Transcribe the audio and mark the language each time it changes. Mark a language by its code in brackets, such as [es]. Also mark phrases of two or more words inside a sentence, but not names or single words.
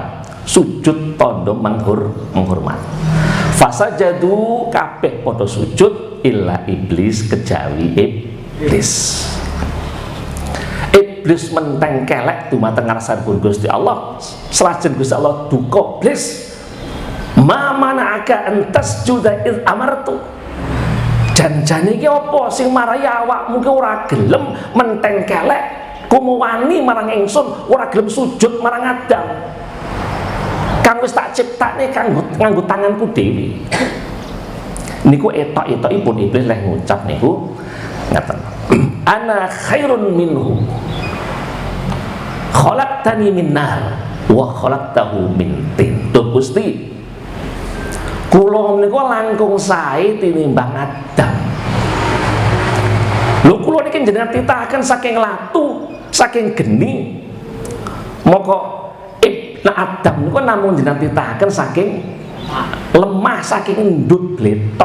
[jv] Sujud tandha menghormat. Fasajadu kabeh padha sujud illa iblis kejawi iblis. Iblis menteng kelek dumateng ngarsanipun Gusti Allah. Selajeng Gusti Allah duka iblis. [ar] ما منعك أن تسجد إذ أمرتُ. [jv] Janjane iki apa sing marai awakmu ki ora gelem menteng kelek kumu wani marang ingsun ora gelem sujud marang Adam kang wis tak ciptakne nganggo tanganku dhewe. Niku etok-etokipun iblis leh ngucap niku ngaten. [ar] أنا خيرٌ منه خلقتني من نار وخلقته من طين. [jv] Duh Gusti, kula menika langkung sae tinimbang Adam. Lho kula niki jenengan titahaken saking latu, saking geni. Moko Adam niku namung jenengan titahaken saking lemah, saking endut gletok.